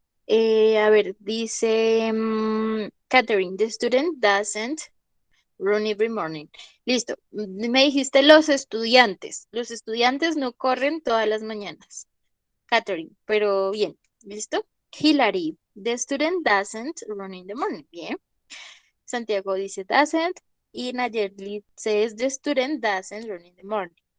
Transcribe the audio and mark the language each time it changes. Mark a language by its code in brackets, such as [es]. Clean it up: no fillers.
[es] A ver, dice [en] Catherine, the student doesn't run every morning. [es] Listo. Me dijiste los estudiantes. Los estudiantes no corren todas las mañanas. Catherine, pero bien. ¿Listo? [en] Hillary, the student doesn't run in the morning. [es] Bien. [en] Santiago dice doesn't. Y Nayeli says the student doesn't run in the morning.